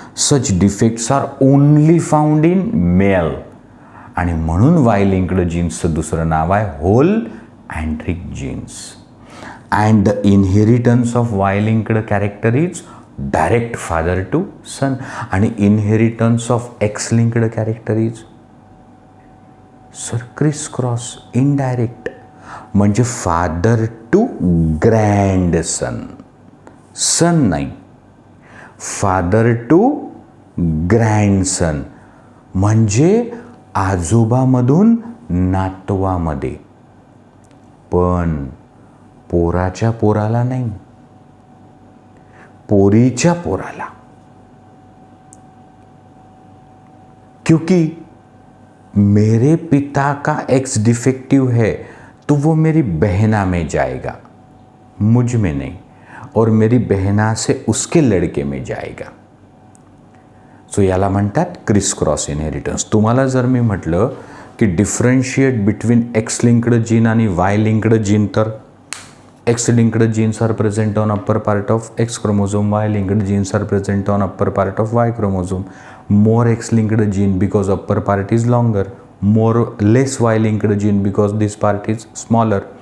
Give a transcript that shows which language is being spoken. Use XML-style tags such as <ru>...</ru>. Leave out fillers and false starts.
<en>Such defects are only found in male.</en> <mr>आणि म्हणून Y linked जीन्सचं दुसरं नाव आहे hole अँड्रिक jeans.</mr> <en>And the inheritance of Y linked character is direct father to son. आणि inheritance of X linked character is sir criss cross, indirect.</en> <mr>म्हणजे</mr> <en>father to grandson,</en> <mr>सन नाही,</mr> <en>Father to grandson.</en> <mr>म्हणजे आजोबामधून नातवामध्ये, पण पोराच्या पोराला नाही, पोरीच्या पोराला.</mr> <hi>क्योंकि मेरे पिता का एक्स डिफेक्टिव है तो वो मेरी बहना में जाएगा, मुझ में नहीं, और मेरी बहना से उसके लड़के में जाएगा.</hi> <mr>सो याला म्हणतात क्रिस क्रॉस इनहेरिटन्स. तुम्हाला जर मी म्हटलं की differentiate between x linked gene आणि वाय लिंक्ड जीन, तर</mr> <en>X linked genes are present on upper part of X chromosome, Y linked genes are present on upper part of Y chromosome. More X linked gene because upper part is longer, less Y linked gene because this part is smaller.</en>